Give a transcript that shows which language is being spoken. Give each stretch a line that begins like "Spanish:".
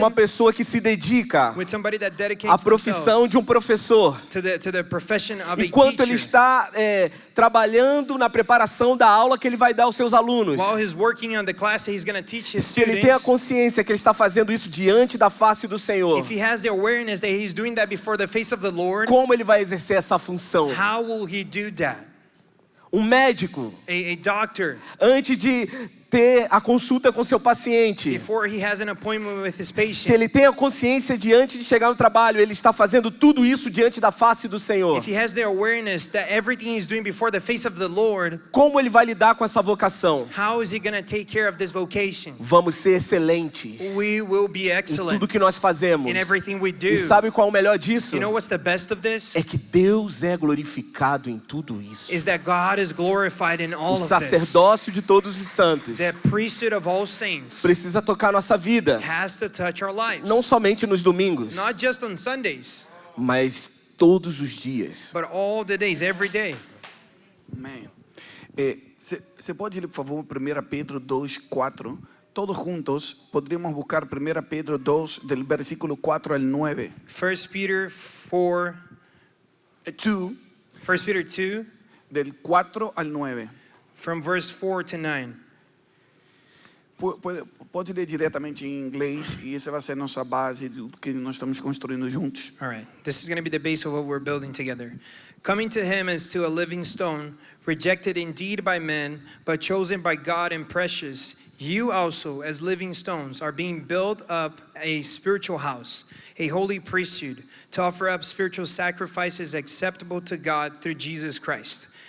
Portuguese: uma pessoa que se dedica
English: with somebody that
Portuguese: à
English: dedicates themselves
Portuguese: profissão de um professor,
English: to the profession of a
Portuguese: enquanto ele
English: teacher,
Portuguese: está trabalhando na preparação da aula que ele vai dar aos seus alunos?
English: while he's working on the class that he's going to teach his
Portuguese: Se ele tem a
English: students,
Portuguese: consciência que ele está fazendo isso diante da face do Senhor,
English: if he has the awareness that he's doing that before the face of the Lord,
Portuguese: como ele vai exercer essa função?
English: how will he do that?
Portuguese: Um médico,
English: A doctor,
Portuguese: antes de ter a consulta com seu paciente,
English: before he has an appointment with his
Portuguese: se
English: patient,
Portuguese: ele tem a consciência diante de chegar no trabalho, ele está fazendo tudo isso diante da face do Senhor.
English: if he has the awareness that everything he's doing before the face of the Lord,
Portuguese: Como ele vai lidar com essa vocação?
English: how is he going to take care of this vocation?
Portuguese: Vamos ser excelentes
English: We will be
Portuguese: em
English: excellent
Portuguese: tudo que nós fazemos.
English: in everything we do.
Portuguese: E sabe qual é o melhor disso?
English: You know what's the best of this?
Portuguese: É que Deus é glorificado em tudo isso.
English: Is that God is glorified in all
Portuguese: O
English: of this.
Portuguese: sacerdócio de todos os santos
English: The priesthood of all saints
Portuguese: precisa tocar nossa vida,
English: has to touch our lives.
Portuguese: não somente nos domingos,
English: Not just on Sundays,
Portuguese: mas todos os dias.
English: but all the days, every day.
Portuguese: Amém. Você pode ler, por favor, 1 Pedro 2:4?
Spanish: Todos juntos podríamos buscar 1 Pedro 2, del versículo 4 al 9.
English: 1 Peter 4, 2, 1 Peter 2,
Spanish: del 4 al 9.
English: from verse 4 to 9.
Portuguese: Pode ler diretamente em inglês e essa vai ser nossa base do que nós estamos construindo juntos.
English: All right, this is going to be the base of what we're building together. Coming to him as to a living stone, rejected indeed by men, but chosen by God and precious, you also, as living stones, are being built up a spiritual house, a holy priesthood, to offer up spiritual sacrifices acceptable to God through Jesus Christ.